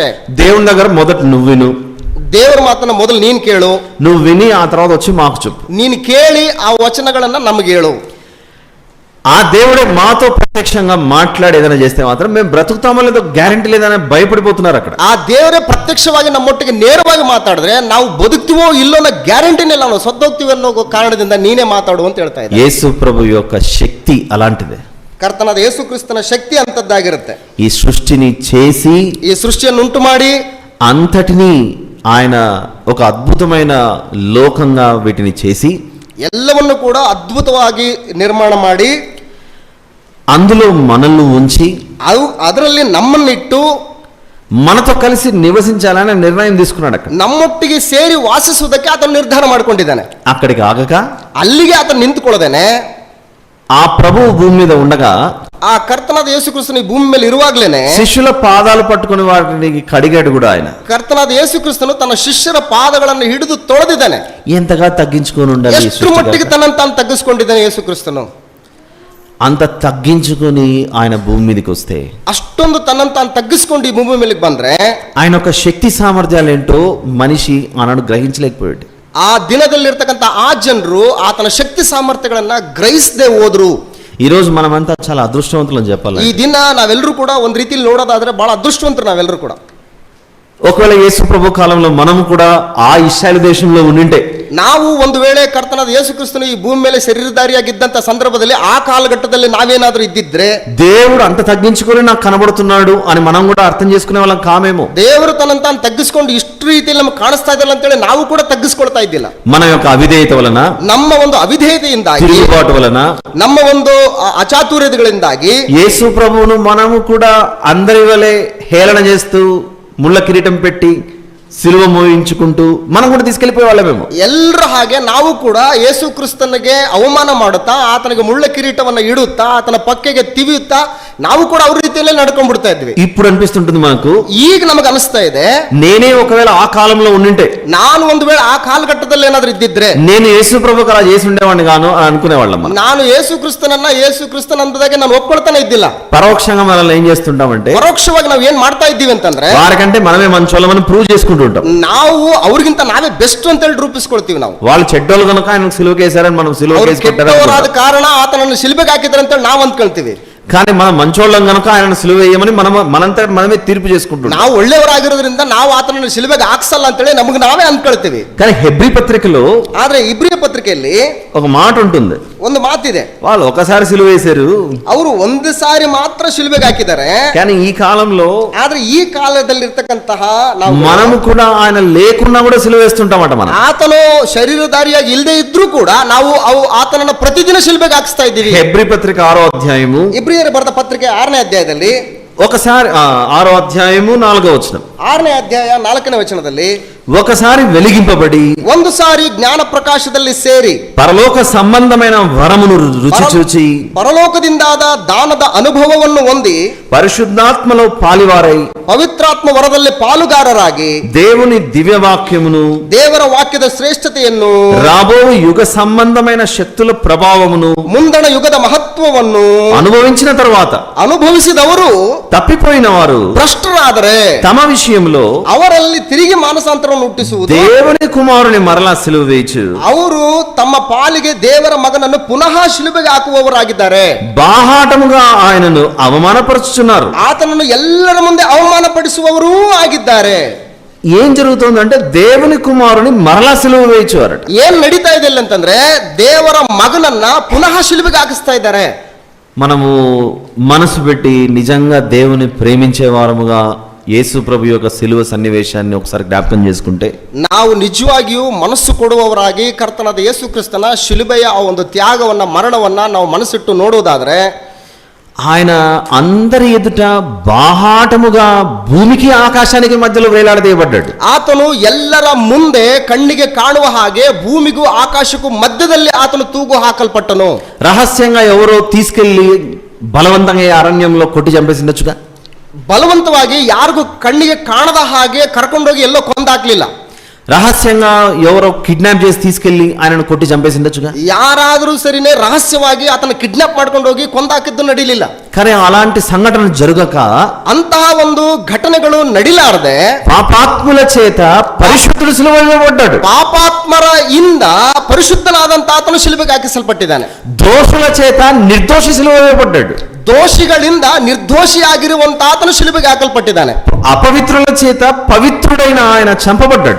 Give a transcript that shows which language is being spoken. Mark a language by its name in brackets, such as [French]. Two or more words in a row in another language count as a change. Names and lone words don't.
[Telugu] దేవుని దగ్గర మొదట నువ్వు విను, [Kannada] ದೇವರ ಮಾತನ್ನ ಮೊದಲು ನೀನ್ ಕೇಳು, [Telugu] నువ్వు విని ఆ తర్వాత వచ్చి మాకు చెప్పు. [Kannada] ನೀನು ಕೇಳಿ ಆ ವಚನಗಳನ್ನ ನಮ್ಗೆ ಹೇಳು. [Telugu] ఆ దేవుడే మాతో ప్రత్యక్షంగా మాట్లాడి ఏదైనా చేస్తే మాత్రం మేము బ్రతుకుతామో లేదో గ్యారంటీ లేదని భయపడిపోతున్నారు అక్కడ. [Kannada] ಆ ದೇವರೇ ಪ್ರತ್ಯಕ್ಷವಾಗಿ ನಮ್ಮೊಟ್ಟಿಗೆ ನೇರವಾಗಿ ಮಾತಾಡಿದ್ರೆ ನಾವು ಬದುಕ್ತಿವೋ ಇಲ್ಲೋ ಅನ್ನೋ ಗ್ಯಾರಂಟಿನೇ ಇಲ್ಲ, ನಾವು ಸತ್ತೋಗ್ತೀವಿ ಅನ್ನೋ ಕಾರಣದಿಂದ ನೀನೇ ಮಾತಾಡು ಅಂತ ಹೇಳ್ತಾ ಇದ್ದಾರೆ. [Telugu] యేసు ప్రభు యొక్క శక్తి అలాంటిదే. [Kannada] ಕರ್ತನಾದ ಯೇಸು ಕ್ರಿಸ್ತನ ಶಕ್ತಿ ಅಂತದ್ದಾಗಿರುತ್ತೆ. [Telugu] ఈ సృష్టిని చేసి, [Kannada] ಈ ಸೃಷ್ಟಿಯನ್ನು ಉಂಟು ಮಾಡಿ [Telugu] అంతటినీ ఆయన ఒక అద్భుతమైన లోకంగా వీటిని చేసి, [Kannada] ಎಲ್ಲವನ್ನು ಕೂಡ ಅದ್ಭುತವಾಗಿ ನಿರ್ಮಾಣ ಮಾಡಿ, [Telugu] అందులో మనల్ని ఉంచి, [Kannada] ಅದರಲ್ಲಿ ನಮ್ಮನ್ನಿಟ್ಟು [Telugu] మనతో కలిసి నివసించాలని నిర్ణయం తీసుకున్నాడు. అక్కడ [Kannada] ನಮ್ಮೊಟ್ಟಿಗೆ ಸೇರಿ ವಾಸಿಸುವುದಕ್ಕೆ ಆತನು ನಿರ್ಧಾರ ಮಾಡಿಕೊಂಡಿದ್ದಾನೆ. [Telugu] అక్కడికి ఆగక [Kannada] ಅಲ್ಲಿಗೆ ಆತನು ನಿಂತುಕೊಳ್ಳದೇನೆ, [Telugu] ఆ ప్రభువు భూమి మీద ఉండగా, [Kannada] ಆ ಕರ್ತನಾದ ಯೇಸು ಕ್ರಿಸ್ತನ ಭೂಮಿ ಮೇಲೆ ಇರುವಾಗ್ಲೇನೆ [Telugu] శిష్యుల పాదాలు పట్టుకుని వాటిని కడిగాడు కూడా ఆయన. [Kannada] ಕರ್ತನಾದ ಯೇಸು ಕ್ರಿಸ್ತನು ತನ್ನ ಶಿಷ್ಯರ ಪಾದಗಳನ್ನು ಹಿಡಿದು ತೊಳೆದಿದ್ದಾನೆ. [Telugu] ఎంతగా తగ్గించుకొని ఉండాలి, [Kannada] ಎಷ್ಟು ಮಟ್ಟಿಗೆ ತನ್ನನ್ನು ತಾನು ತಗ್ಗಿಸಿಕೊಂಡಿದ್ದಾನೆ ಯೇಸು ಕ್ರಿಸ್ತನು. [Telugu] అంత తగ్గించుకొని ఆయన భూమి మీదకి వస్తే, [Kannada] ಅಷ್ಟೊಂದು ತನ್ನನ್ನು ತಾನು ತಗ್ಗಿಸಿಕೊಂಡು ಈ ಭೂಮಿ ಮೇಲೆ ಬಂದ್ರೆ [Telugu] ఆయన ఒక శక్తి సామర్థ్యాలు ఏంటో మనిషి ఆనాడు గ్రహించలేకపోయాడు. [Kannada] ಆ ದಿನದಲ್ಲಿರ್ತಕ್ಕಂಥ ಆ ಜನರು ಆತನ ಶಕ್ತಿ ಸಾಮರ್ಥ್ಯಗಳನ್ನ ಗ್ರಹಿಸದೆ ಹೋದ್ರು. [Telugu] ఈ రోజు మనమంతా చాలా అదృష్టవంతులు అని చెప్పాలి. [Kannada] ಈ ದಿನ ನಾವೆಲ್ಲರೂ ಕೂಡ ಒಂದ್ ರೀತಿಯಲ್ಲಿ ನೋಡೋದಾದ್ರೆ ಬಹಳ ಅದೃಷ್ಟವಂತರು ನಾವೆಲ್ಲರೂ ಕೂಡ. [Telugu] ఒకవేళ యేసు ప్రభు కాలంలో మనము కూడా ఆ ఇశ్రాయేలు దేశంలో ఉండింటే, [Kannada] ನಾವು ಒಂದು ವೇಳೆ ಕರ್ತನಾದ ಯೇಸು ಕ್ರಿಸ್ತನು ಈ ಭೂಮಿ ಮೇಲೆ ಶರೀರಧಾರಿಯಾಗಿದ್ದಂತ ಸಂದರ್ಭದಲ್ಲಿ ಆ ಕಾಲಘಟ್ಟದಲ್ಲಿ ನಾವೇನಾದ್ರೂ ಇದ್ದಿದ್ರೆ, [Telugu] దేవుడు అంత తగ్గించుకొని నాకు కనబడుతున్నాడు అని మనం కూడా అర్థం చేసుకునే వాళ్ళం కామేమో. [Kannada] ದೇವರು ತನ್ನನ್ನು ತಾನು ತಗ್ಗಿಸ್ಕೊಂಡು ಇಷ್ಟು ರೀತಿಯಲ್ಲಿ ನಮ್ಗೆ ಕಾಣಿಸ್ತಾ ಇದ್ದಲ್ಲ ಅಂತೇಳಿ ನಾವು ಕೂಡ ತಗ್ಗಿಸ್ಕೊಳ್ತಾ ಇದ್ದಿಲ್ಲ. [Telugu] మన యొక్క అవిధేయత వలన, [Kannada] ನಮ್ಮ ಒಂದು అవిధేయತೆಯಿಂದಾಗಿ, [Telugu] తిరుగుబాటు వలన, [Kannada] ನಮ್ಮ ಒಂದು అచాతుర్యతಗಳಿಂದಾಗಿ [Telugu] యేసు ప్రభువును మనము కూడా అందరి వలె హేళన చేస్తూ ముళ్ళ కిరీటం పెట్టి సిలువ మోయించుకుంటూ మనం కూడా తీసుకెళ్లిపోయే వాళ్ళమేమో. [Kannada] ಎಲ್ಲರ ಹಾಗೆ ನಾವು ಕೂಡ ಯೇಸು ಕ್ರಿಸ್ತನಿಗೆ ಅವಮಾನ ಮಾಡುತ್ತಾ, ಆತನಿಗೆ ಮುಳ್ಳ ಕಿರೀಟವನ್ನ ಇಡುತ್ತಾ, ಆತನ ಪಕ್ಕೆಗೆ ತಿವಿಯುತ್ತಾ ನಾವು ಕೂಡ ಅವ್ರ ರೀತಿಯಲ್ಲೇ ನಡ್ಕೊಂಡ್ಬಿಡ್ತಾ ಇದ್ವಿ. [Telugu] ఇప్పుడు అనిపిస్తుంటుంది మనకు, [Kannada] ಈಗ ನಮಗೆ ಅನಿಸ್ತಾ ಇದೆ, [Telugu] నేనే ఒకవేళ ఆ కాలంలో ఉండింటే, [Kannada] ನಾನು ಒಂದು ವೇಳೆ ಆ ಕಾಲಘಟ್ಟದಲ್ಲಿ ಏನಾದ್ರೂ ಇದ್ದಿದ್ರೆ [Telugu] నేను యేసు ప్రభుకు అలా చేసి ఉండేవాడిని గాను అని అనుకునేవాళ్ళం. [Kannada] ನಾನು ಯೇಸು ಕ್ರಿಸ್ತನ ಅಂದದಾಗೆ ನಾನು ಒಪ್ಕೊಳ್ತಾನೆ ಇದ್ದಿಲ್ಲ. [Telugu] పరోక్షంగా మనల్ని ఏం చేస్తుంటామంటే, [Kannada] ಪರೋಕ್ಷವಾಗಿ ನಾವು ಏನ್ ಮಾಡ್ತಾ ಇದ್ದೀವಿ ಅಂತಂದ್ರೆ, [Telugu] వారికంటే మనమే మంచోళ్ళమని ప్రూవ్ చేసుకుంటూ ఉంటాం. [Kannada] ನಾವು ಅವ್ರಿಗಿಂತ ನಾವೇ ಬೆಸ್ಟ್ ಅಂತ ಹೇಳಿ ರೂಪಿಸ್ಕೊಳ್ತೀವಿ. ನಾವು [Telugu] వాళ్ళు చెడ్డోళ్ళు కనుక ఆయన సిలువకేసారని మనం సిలువకేసి [Kannada] ಕೆಟ್ಟವರಾದ ಕಾರಣ ಆತನನ್ನು ಶಿಲ್ಬೆಗೆ ಹಾಕಿದ್ರೆ ಅಂತ ನಾವು ಅಂದ್ಕೊಳ್ತೀವಿ. [Telugu] కానీ మనం మంచోళ్ళం కనుక ఆయన సిలువ వేయమని మనంతా మనమే తీర్పు చేసుకుంటున్నాం. [Kannada] ನಾವು ಒಳ್ಳೆಯವರಾಗಿರೋದ್ರಿಂದ ನಾವು ಆತನನ್ನು ಶಿಲ್ಬೆಗೆ ಹಾಕ್ಸಲ್ಲ ಅಂತೇಳಿ ನಮಗೆ ನಾವೇ ಅಂದ್ಕೊಳ್ತೀವಿ. [Telugu] కానీ హెబ్రీ పత్రికలో, [Kannada] ಆದ್ರೆ ಇಬ್ರಿಯ ಪತ್ರಿಕೆಯಲ್ಲಿ [Telugu] ఒక మాట ఉంటుంది. [Kannada] ಒಂದು ಮಾತಿದೆ, [Telugu] వాళ్ళు ఒకసారి సిలువ వేశారు, [Kannada] ಅವರು ಒಂದು ಸಾರಿ ಮಾತ್ರ ಶಿಲ್ಬೆಗೆ ಹಾಕಿದ್ದಾರೆ. [Telugu] కానీ ఈ కాలంలో, [Kannada] ಆದ್ರೆ ಈ ಕಾಲದಲ್ಲಿರ್ತಕ್ಕಂತಹ [Telugu] మనము కూడా ఆయన లేకున్నా కూడా సిలువ వేస్తుంటామట. మనం [Kannada] ಆತನು ಶರೀರಧಾರಿಯಾಗಿ ಇಲ್ಲದೆ ಇದ್ರೂ ಕೂಡ ನಾವು ಆತನನ್ನ ಪ್ರತಿದಿನ ಶಿಲ್ಬೆಗೆ ಹಾಕಿಸ್ತಾ ಇದ್ದೀವಿ. [Telugu] హెబ్రీ పత్రిక 6వ అధ్యాయము, [Kannada] ಇಬ್ರಿಯರು ಬರೆದ ಪತ್ರಿಕೆ 6ನೇ ಅಧ್ಯಾಯದಲ್ಲಿ, [Telugu] ఒకసారి 6వ అధ్యాయము 4వ వచనం, [Kannada] 6ನೇ ಅಧ್ಯಾಯ 4ನೇ ವಚನದಲ್ಲಿ, [Telugu] ఒకసారి వెలిగింపబడి [Kannada] ಒಂದು ಸಾರಿ ಜ್ಞಾನ ಪ್ರಕಾಶದಲ್ಲಿ ಸೇರಿ [Telugu] పరలోక సంబంధమైన వరమును రుచి చూచి [Kannada] ಪರಲೋಕದಿಂದಾದ ದಾನದ ಅನುಭವವನ್ನು ಹೊಂದಿ [Telugu] పరిశుద్ధాత్మలో పాలివారై [Kannada] ಪವಿತ್ರಾತ್ಮ ವರದಲ್ಲಿ ಪಾಲುಗಾರರಾಗಿ [Telugu] దేవుని దివ్యవాక్యమును [Kannada] ದೇವರ ವಾಕ್ಯದ ಶ್ರೇಷ್ಠತೆಯನ್ನು [Telugu] రాబో యుగ సంబంధమైన శక్తుల ప్రభావమును [Kannada] ಮುಂದಣ ಯುಗದ ಮಹತ್ವವನ್ನು [Telugu] అనుభవించిన తర్వాత [Kannada] ಅನುಭವಿಸಿದವರು [Telugu] తప్పిపోయిన వారు [Kannada] ಭ್ರಷ್ಟರಾದರೆ [Telugu] తమ విషయంలో [Kannada] ಅವರಲ್ಲಿ ತಿರುಗಿ ಮಾನಸಾಂತರವನ್ನು ಹುಟ್ಟಿಸುವುದು, [Telugu] దేవుని కుమారుని మరలా సిలువ వేయచ్చు, [Kannada] ಅವರು ತಮ್ಮ ಪಾಲಿಗೆ ದೇವರ ಮಗನನ್ನು ಪುನಃ ಶಿಲುಬೆಗೆ ಹಾಕುವವರಾಗಿದ್ದಾರೆ. [Telugu] బాహాటముగా ఆయనను అవమానపరుచుచున్నారు, [Kannada] ಆತನನ್ನು ಎಲ್ಲರ ಮುಂದೆ ಅವಮಾನ ಪಡಿಸುವವರೂ ಆಗಿದ್ದಾರೆ. [Telugu] ఏం జరుగుతుందంటే దేవుని కుమారుని మరలా సిలువ వేయచ్చు అరట. [Kannada] ಏನ್ ನಡೀತಾ ಇದೆ ಅಂತಂದ್ರೆ, ದೇವರ ಮಗನನ್ನ ಪುನಃ ಶಿಲುಬೆಗೆ ಹಾಕಿಸ್ತಾ ಇದ್ದಾರೆ. [Telugu] మనము మనసు పెట్టి నిజంగా దేవుని ప్రేమించే వారముగా యేసు ప్రభు యొక్క సిలువ సన్నివేశాన్ని ఒకసారి జ్ఞాపకం చేసుకుంటే, [Kannada] ನಾವು ನಿಜವಾಗಿಯೂ ಮನಸ್ಸು ಕೊಡುವವರಾಗಿ ಕರ್ತನಾದ ಯೇಸು ಕ್ರಿಸ್ತನ ಶಿಲುಬೆಯ ಆ ಒಂದು ತ್ಯಾಗವನ್ನ, ಮರಣವನ್ನ ನಾವು ಮನಸ್ಸಿಟ್ಟು ನೋಡುವುದಾದ್ರೆ, [Telugu] ఆయన అందరి ఎదుట బాహాటముగా భూమికి ఆకాశానికి మధ్యలో వేలాడదీయబడ్డాడు. [Kannada] ಆತನು ಎಲ್ಲರ ಮುಂದೆ ಕಣ್ಣಿಗೆ ಕಾಣುವ ಹಾಗೆ ಭೂಮಿಗೂ ಆಕಾಶಕ್ಕೂ ಮಧ್ಯದಲ್ಲಿ ಆತನು ತೂಗು ಹಾಕಲ್ಪಟ್ಟನು. [Telugu] రహస్యంగా ఎవరో తీసుకెళ్లి బలవంతంగా ఈ అరణ్యంలో కొట్టి చంపేసిండొచ్చుగా. [Kannada] ಬಲವಂತವಾಗಿ ಯಾರಿಗೂ ಕಣ್ಣಿಗೆ ಕಾಣದ ಹಾಗೆ ಕರ್ಕೊಂಡೋಗಿ ಎಲ್ಲೋ ಕೊಂದಾಕ್ಲಿಲ್ಲ. [Telugu] రహస్యంగా ఎవరో కిడ్నాప్ చేసి తీసుకెళ్లి ఆయనను కొట్టి చంపేసిండొచ్చుగా. [Kannada] ಯಾರಾದರೂ ಸರಿನೇ ರಹಸ್ಯವಾಗಿ ಆತನ ಕಿಡ್ನಾಪ್ ಮಾಡ್ಕೊಂಡು ಹೋಗಿ ಕೊಂದಾಕಿದ್ದು ನಡೀಲಿಲ್ಲ. [Telugu] కానీ అలాంటి సంఘటన జరగక, [Kannada] ಅಂತಹ ಒಂದು ಘಟನೆಗಳು ನಡಿಲಾರದೆ [Telugu] పాపాత్ముల చేత పరిశుద్ధుడు సిలువ వేయబడ్డాడు. [Kannada] ಪಾಪಾತ್ಮರ ಇಂದ ಪರಿಶುದ್ಧನಾದಂತ ಆತನು ಶಿಲುಬೆಗೆ ಹಾಕಿಸಲ್ಪಟ್ಟಿದ್ದಾನೆ. [Telugu] దోషుల చేత నిర్దోషి సిలువ వేయబడ్డాడు. [Kannada] ದೋಷಿಗಳಿಂದ ನಿರ್ದೋಷಿಯಾಗಿರುವಂತ ಆತನು ಶಿಲುಬೆಗೆ ಹಾಕಲ್ಪಟ್ಟಿದ್ದಾನೆ. [Telugu] అపవిత్రుల చేత పవిత్రుడైన ఆయన చంపబడ్డాడు.